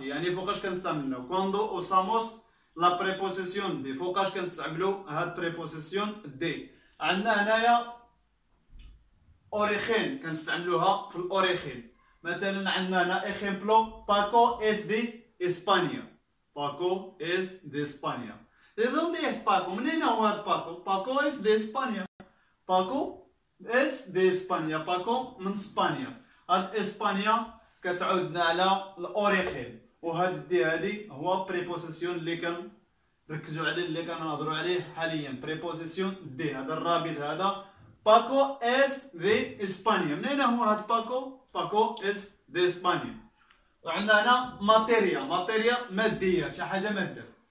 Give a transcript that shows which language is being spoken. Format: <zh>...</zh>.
<ar>يعني فوقاش كنستعملو</ar> <es>cuando usamos la preposición de.</es> <ar>فوقاش كنستعملو هاد preposición de. عندنا هنايا origen كنستعملوها في الاوريجين. مثلا عندنا هنا</ar> <es>ejemplo: Paco es de España. Paco es de España. ¿De dónde es Paco?</es> <ar>منين هو هاد Paco؟</ar> <es>Paco es de España. Paco es de España.</es> <ar>Paco من اسبانيا. هاد اسبانيا كتعودنا على الاوريجين، وهاد دي هادي هو بريبوزيسيون اللي كنركزوا عليه، اللي كنهضروا عليه حاليا. بريبوزيسيون دي، هذا الرابط هذا.</ar> <es>Paco es de España.</es> <ar>منين هو هاد Paco؟</ar> <es>Paco es de España.</es> <ar>وعندنا هنا ماتيريا مادية، شي حاجة مادة.</ar>